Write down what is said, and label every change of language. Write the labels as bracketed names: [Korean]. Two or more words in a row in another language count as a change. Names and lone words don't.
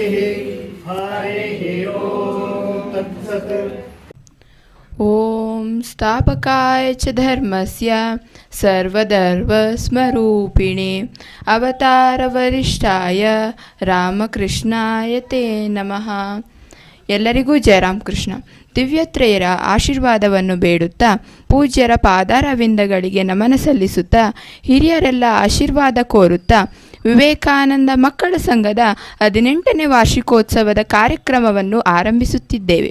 [Sanskrit] ಹರಿ ಓಂ ತತ್ಸತ್. ಓಂ ಸ್ಥಾಪಕಾಯ ಚ ಧರ್ಮಸ್ಯ ಸರ್ವಧರ್ಮಸ್ವರೂಪಿಣೆ ಅವತಾರವರಿಷ್ಠಾಯ ರಾಮಕೃಷ್ಣಾಯ ತೇ ನಮಃ. [Kannada] ಎಲ್ಲರಿಗೂ ಜಯರಾಮಕೃಷ್ಣ. ದಿವ್ಯತ್ರಯರ ಆಶೀರ್ವಾದವನ್ನು ಬೇಡುತ್ತಾ ಪೂಜ್ಯರ ಪಾದಾರವಿಂದಗಳಿಗೆ ನಮನ ಸಲ್ಲಿಸುತ್ತಾ ಹಿರಿಯರೆಲ್ಲ ಆಶೀರ್ವಾದ ಕೋರುತ್ತಾ ವಿವೇಕಾನಂದ ಮಕ್ಕಳ ಸಂಘದ 18ನೇ ವಾರ್ಷಿಕೋತ್ಸವದ ಕಾರ್ಯಕ್ರಮವನ್ನು ಆರಂಭಿಸುತ್ತಿದ್ದೇವೆ.